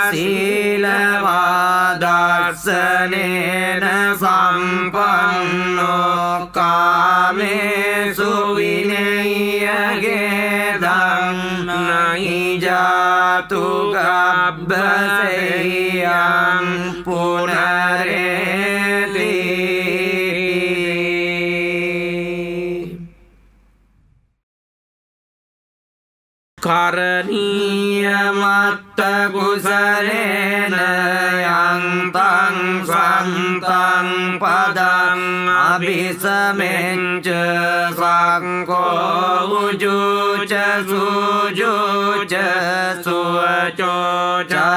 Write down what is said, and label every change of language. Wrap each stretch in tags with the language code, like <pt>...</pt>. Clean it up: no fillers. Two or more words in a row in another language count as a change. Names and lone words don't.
<pi>ศีลวาดัสสเนนะ สัมปันโน กาเมสุ วินัยเกตัง นหิจาตุ กัปปะเสยัง ปุณเรติ करनीयमत्तकुशलेन यन्तं सन्तं पदं अभिसमेच्च संको उजुच सुजुच सुवचो च</pi>